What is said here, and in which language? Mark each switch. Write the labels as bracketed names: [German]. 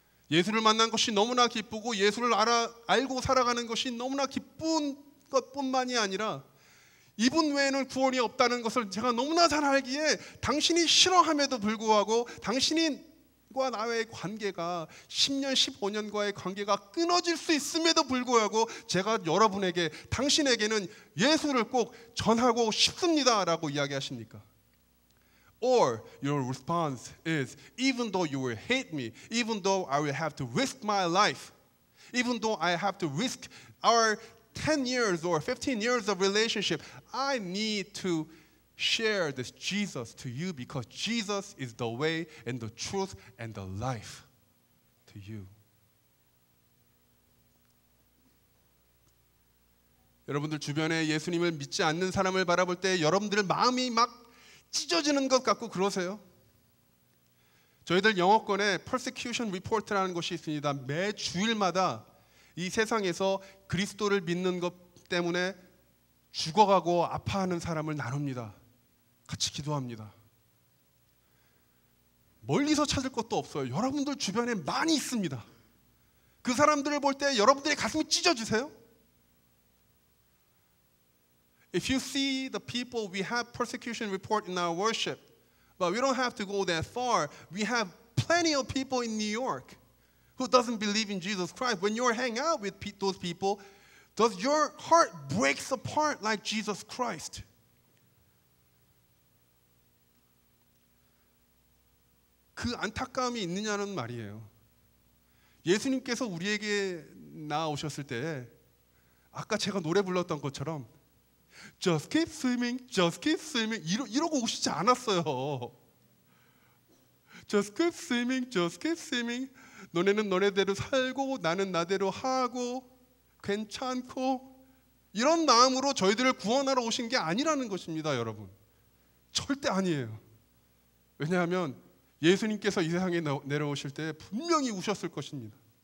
[Korean] 예수를 만난 것이 너무나 기쁘고 예수를 알고 살아가는 것이 너무나 기쁜 것뿐만이 아니라 이분 외에는 구원이 없다는 것을 제가 너무나 잘 알기에 당신이 싫어함에도 불구하고 당신과 나의 관계가 10년, 15년과의 관계가 끊어질 수 있음에도 불구하고 제가 여러분에게 당신에게는 예수를 꼭 전하고 싶습니다라고 이야기하십니까? [English] Or your response is, even though you will hate me, even though I will have to risk my life, even though I have to risk our 10 years or 15 years of relationship, I need to share this Jesus to you because Jesus is the way and the truth and the life to you. [Korean] 여러분들 주변에 예수님을 믿지 않는 사람을 바라볼 때 여러분들 마음이 막 찢어지는 것 같고 그러세요? 저희들 영어권에 persecution report라는 것이 있습니다. 매 주일마다 이 세상에서 그리스도를 믿는 것 때문에 죽어가고 아파하는 사람을 나눕니다. 같이 기도합니다. 멀리서 찾을 것도 없어요. 여러분들 주변에 많이 있습니다. 그 사람들을 볼 때 여러분들의 가슴이 찢어지세요? [English] If you see the people, we have persecution report in our worship, but we don't have to go that far. We have plenty of people in New York who doesn't believe in Jesus Christ, when you hang out with those people, does your heart breaks apart like Jesus Christ? [Korean] 그 안타까움이 있느냐는 말이에요. 예수님께서 우리에게 나오셨을 때 아까 제가 노래 불렀던 것처럼 [English] Just keep swimming, just keep swimming [Korean] 이러고 오시지 않았어요. [English] Just keep swimming, just keep swimming. [Korean] 너네는 너네대로 살고 나는 나대로 하고 괜찮고 이런 마음으로 저희들을 구원하러 오신 게 아니라는 것입니다, 여러분. 절대 아니에요. 왜냐하면 예수님께서 이 세상에 내려오실 때 분명히 우셨을 것입니다.